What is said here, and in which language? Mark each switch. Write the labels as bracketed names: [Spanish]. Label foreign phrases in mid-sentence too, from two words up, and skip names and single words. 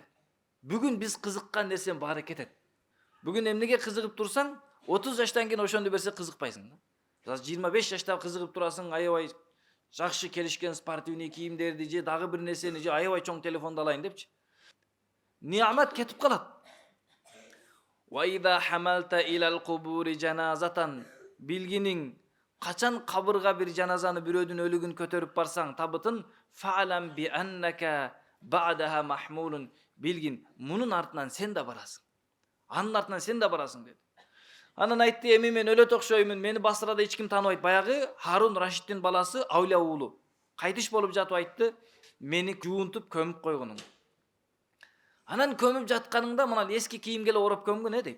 [Kyrgyz] Бүгүн биз кызыккан нерсенин баары кетет. Бүгүн эмнеге кызыгып турсаң, 30 жаштан кийин ошондо берсе кызыкпайсың да. 25 жашта кызыгып турасың, аябай Жакшы келишкен спортивный кийимдерди же дагы бир нерсени же аябай чоң телефонду алайын депчи. Ниамат кетип калат. [Arabic] وإذا حملت إلى القبور جنازة, [Kyrgyz] bilgining качан кабырга бир жаназаны бирөөдүн өлүгүн көтөрүп барсаң табытын, [Arabic] فاعلم بأنك بعدها محمول, [Kyrgyz] билгин мунун артынан сен да барасың. Анын артынан сен да барасың деди. Анан айтты, эми мен өлөт окшоймун, мени Басрада эч ким тааныбайт. Баягы Харун Рашидтин баласы Аулия уулу. Кайтыш болуп жатып айтты, мени жуунтуп көмүп койгонуң. Анан көмүп жатканыңда мына эски кийимге эле ороп көмгөн дейт.